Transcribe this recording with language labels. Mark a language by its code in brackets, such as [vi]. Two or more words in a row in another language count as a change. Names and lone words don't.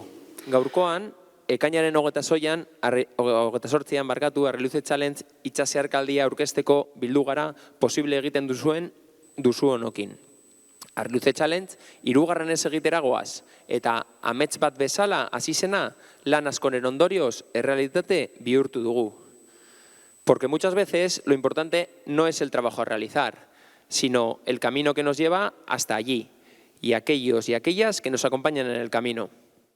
[eu] Gaurkoan, ekainaren 28an, 28an Harri Luze Challenge itsaserkaldia aurkezteko bildu gara posible egiten duzu honokin. Harri Luze Challenge, 3. egitera goaz, eta amets bat bezala hasi zena lan askoren ondorioz errealitate bihurtu dugu. [es] Porque muchas veces lo importante no es el trabajo a realizar, sino el camino que nos lleva hasta allí y aquellos y aquellas que nos acompañan en el camino.